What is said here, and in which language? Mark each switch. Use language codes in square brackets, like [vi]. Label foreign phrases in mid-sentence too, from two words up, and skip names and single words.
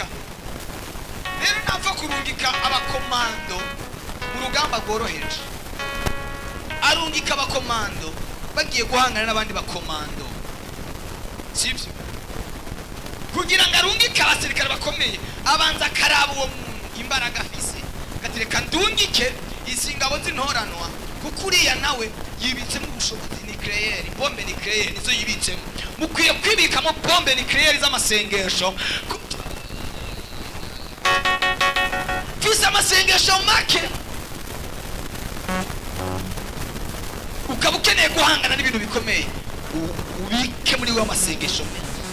[rn] Rero napfa kurungika abakomando mu rugamba rworoheje, arungika abakomando bagiye guhangana n'abandi bakomando, sibyo? Kugira ngo arungike abasirikare bakomeye abanza akaraba uwo muntu imbaraga afise, gatereka ndungike izi ngabo z'intoranwa kuko uriya nawe yibitsemo ubushobozi nucleaire, [fr] bombe nucleaire [rn] nizo yibitsemo. Mukwiye kwibikamo [fr] bombe nucleaire [rn] z'amasengesho. Fise amasengesho make ukaba ukeneye guhangana n'ibintu bikomeye, ubike muri we amasengesho menshi.